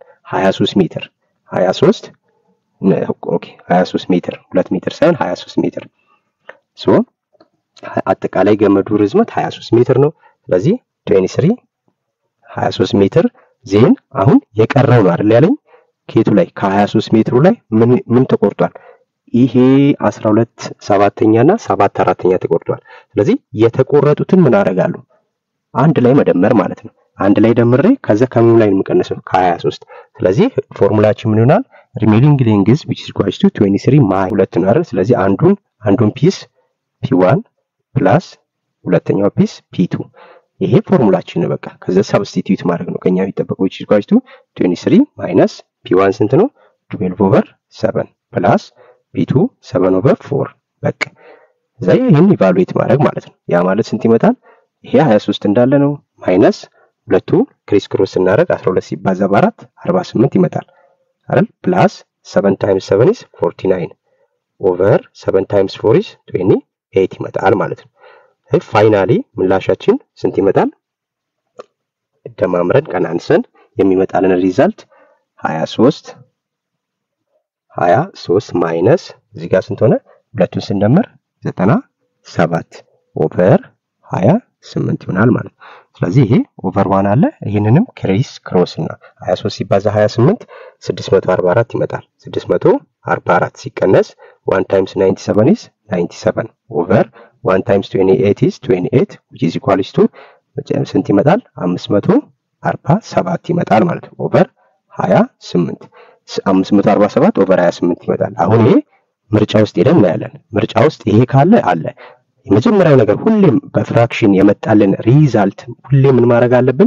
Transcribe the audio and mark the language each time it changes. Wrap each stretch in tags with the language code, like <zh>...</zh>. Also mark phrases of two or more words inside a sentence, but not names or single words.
<am>23 ሜትር 23 ኦኬ 23 ሜትር 2 ሜትር ሳይሆን 23 ሜትር አጠቃላይ ገመዱ ርዝመት 23 ሜትር ነው። ስለዚህ 23 ሜትር ዜን አሁን የቀረው ነው አይደል ያለኝ ከየቱ ላይ ከ23 ሜትሩ ላይ ምን ተቆርጧል? ይሄ 12/7ኛና 7/4ኛ ተቆርጧል። ስለዚህ የተቆረጡትን ምን አደርጋለሁ? አንድ ላይ መደመር ማለት ነው። አንድ ላይ ደምሬ ከዛ ከምን ላይ እንቀነሰው? ከ23። ስለዚህ ፎርሙላችን ምን ይሆናል?</am> <en>remaining length which is equal to</en> <am>23 ማይ 2 ነው አይደል? ስለዚህ አንዱን ፒስ P1 ፕላስ ሁለተኛው ፒስ P2 ይሄ ፎርሙላችን ነው። በቃ ከዛ ሳብስቲቲዩት ማድረግ ነው ከኛ የሚጠበቀው</am> <en>which is equal to</en> <am>23 ማይነስ P1 ስንት ነው? 12/7 ፕላስ P2 7/4 በቃ ዘይ ይሄን ኢቫሉዌት ማድረግ ማለት ነው። ያ ማለት ስንት ይመጣል? ይሄ 23 እንዳለ ነው ማይነስ ሁለቱ</am> <en>criss cross</en> <am>እናደርግ 12 ሲባዛ በ4 48 ይመጣል አይደል ፕላስ</am> <en>7 times 7 is 49 over 7 times 4 is 28</en> <am>ይመጣል ማለት ነው። ፋይናሊ ምላሻችን ስንት ይመጣል? ደማምረን ቀናንሰን የሚመጣልን ሪዛልት 23 ማይነስ እዚህ ጋር ስንት ሆነ? ሁለቱን ስንደምር 97 ኦቨር 28 ይሆናል ማለት ነው። ስለዚህ ይሄ ኦቨር 1 አለ ይሄንንም</am> <en>criss cross</en> <am>እና 23 ሲባዛ 28 644 ይመጣል። 644 ሲቀነስ</am> <en>1 times 97 is 97 over 1 times 28 is 28 which is equals to</en> <am>ስንት ይመጣል? 547 ይመጣል ማለት ነው። ኦቨር 28 547 ኦቨር 28 ይመጣል። አሁን ይሄ ምርጫ ውስጥ ሄደን እናያለን። ምርጫ ውስጥ ይሄ ካለ አለ የመጀመሪያው ነገር ሁሌም በፍራክሽን የመጣልን ሪዛልት ሁሌም ምን ማድረግ አለብን?</am>